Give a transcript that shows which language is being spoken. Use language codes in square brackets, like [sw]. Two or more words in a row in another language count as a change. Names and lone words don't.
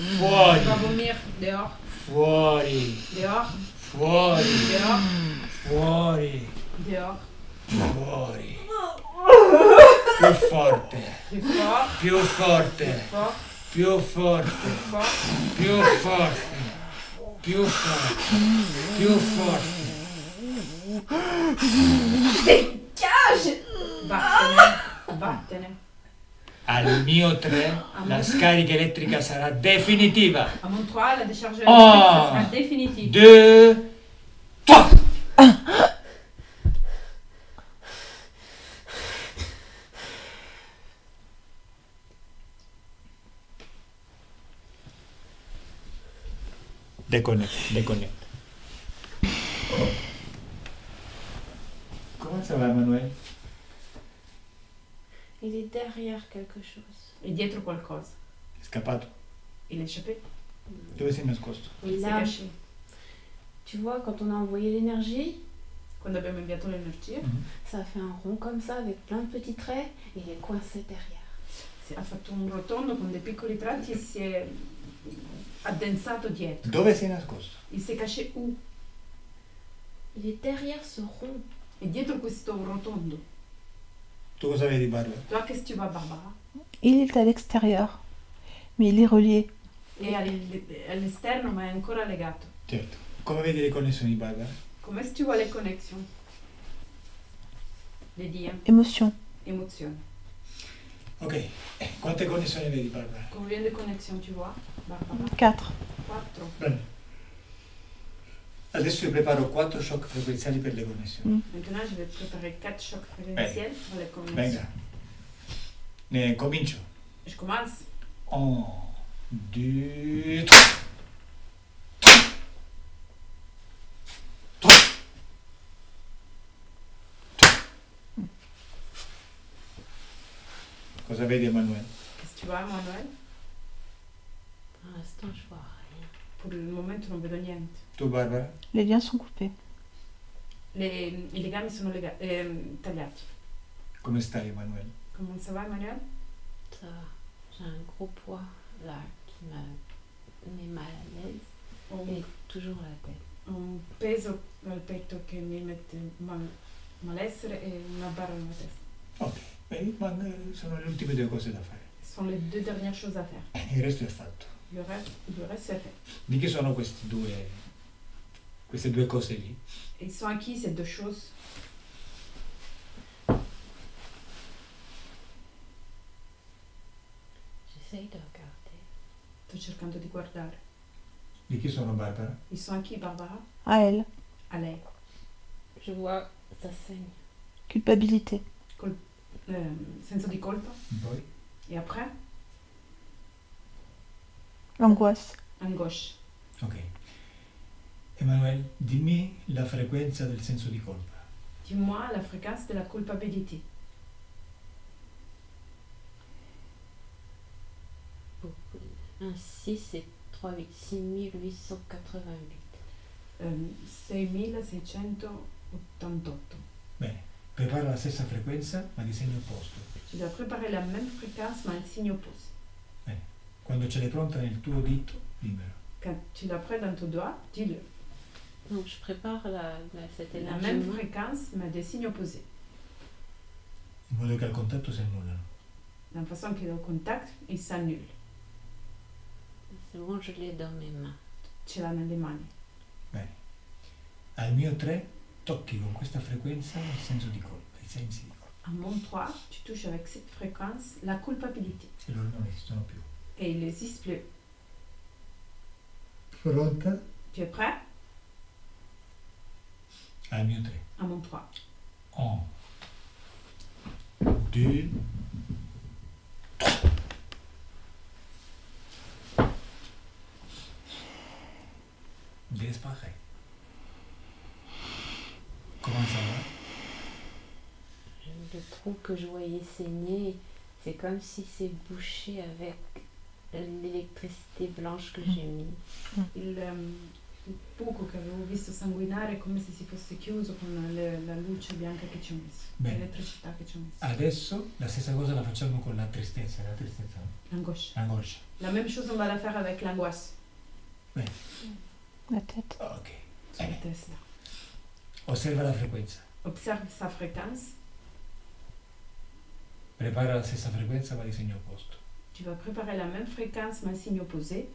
[it] Fuori. [fr] vas vomir dehors, [it] Fuori. [fr] dehors, [it] Fuori. [fr] dehors, [it] Fuori. [fr] dehors. [it] Fuori. Più forte. [fr] Plus fort, [it] Più forte. [fr] fort, [it] Più forte. [fr] fort. [it] Più forte. Più forte. Più forte. [fr] Dégage! [it] Vattene, vattene. Al mio 3 la scarica elettrica sarà definitiva. [fr] À mon 3, la décharge électrique, Ah. ça sera définitive. 2, 3. Déconnecte. Comment ça va, Manuel? Il est derrière quelque chose. [it] Et dietro qualcosa. È scappato. [fr] Il est échappé. [it] Dove si è nascosto? [fr] Il s'est Là, caché. tu vois, quand on a envoyé l'énergie, [it] Quando abbiamo inviato l'energia, [fr] ça a fait un rond comme ça avec plein de petits traits et il est coincé derrière. [it] ha fatto un rotondo con dei piccoli tratti e si è addensato dietro. Dove si è nascosto? [fr] Il s'est caché où? Il est derrière ce rond. [it] E dietro questo rotondo. Tu cosa vedi, Barbara? [fr] Toi, qu'est-ce que tu vois, Barbara? Il est à l'extérieur. Mais il est relié. [it] È all'esterno, ma è ancora legato. Certo. Come vedi le connessioni, Barbara? [fr] Come est-ce que tu vois les connexions? Les liens, Émotion. émotions. Ok. [it] Quante connessioni vedi, Barbara? [fr] Combien de connexions tu vois, Barbara? 4. 4. [it] Bene. Adesso io preparo 4 shock frequenziali per le connessioni. [fr] Maintenant, je vais préparer 4 chocs fréquentiels pour les connexions. [it] Venga. Ne comincio. [fr] Je commence. 1, 2, 3. [it] Cosa vedi, Emanuele? [fr] Qu'est-ce que tu vois, Manuel? Pour l'instant, je vois rien. Pour le [it] momento non vedo niente. Tu, Barbara? [fr] Les liens sont coupés. [it] I legami sono tagliati. Come stai, Emanuele? [fr] Comment ça va, Emmanuel? Ça va. J'ai un gros poids là qui m'a mis mal à l'aise et toujours la tête. [it] Un peso al petto che mi mette malessere e una barra nella testa. Ok. Sono le ultime 2 cose da fare. [fr] Ce sont les 2 dernières choses à faire. [it] Il resto è fatto. [fr] Le reste est fait. [it] Di che sono queste due cose lì? [fr] Ils sont acquis, ces 2 choses. J'essaye de regarder. [it] Sto cercando di guardare. Di chi sono, Barbara? [fr] Ils sont acquis, Barbara? À elle. [it] À lei. [fr] Je vois, ça saigne. Culpabilité. [it] Senso di colpa. Poi? [fr] Et après? L'angoisse. [it] Angoscia. Ok. Emanuele, dimmi la frequenza del senso di colpa. [fr] Dis-moi la fréquence de la culpabilité. Un 6 et 3, 8, 6888. 6688. [it] Bene, prepara la stessa frequenza ma di segno opposto. [fr] Tu dois préparer la même fréquence mais un signe opposé. [it] Bene. Quando ce l'hai pronta nel tuo dito, dimmelo. [fr] Quand tu l'as près dans ton doigt, dis-le. Donc je prépare cet La élargissement. même fréquence mais des signes opposés. [it] In modo che al contatto si annullano. [fr] De façon que au contact, il s'annule. C'est bon, je l'ai dans mes mains. [it] Ce l'ha nelle mani. Bene. Al mio 3 tocchi con questa frequenza il senso di colpa, i sensi di colpa. [fr] À mon 3, tu touches avec cette fréquence la culpabilité. [it] E loro non esistono più. [fr] Et il n'existe plus. [it] Pronta? [fr] Tu es prêt? [it] Al mio 3. [fr] À mon 3. 1, 2, 3. Disparait. Comment ça va? Le trou que je voyais saigner, c'est comme si c'est bouché avec l'électricité blanche que j'ai mis. [it] Il buco che avevo visto sanguinare è come se si fosse chiuso con la luce bianca che ci ho messo, Bene. l'elettricità che ci ho messo. Adesso la stessa cosa la facciamo con la tristezza, no? L'angoscia. L'angoscia. [fr] La même chose on va la faire avec l'angoisse. [it] Bene. [fr] La tête. Ok. [it] Sulla Bene. testa. Osserva la frequenza. [fr] Observe sa fréquence. [it] Prepara la stessa frequenza ma di segno opposto. [fr] Tu vas préparer la même fréquence mais un signe opposé.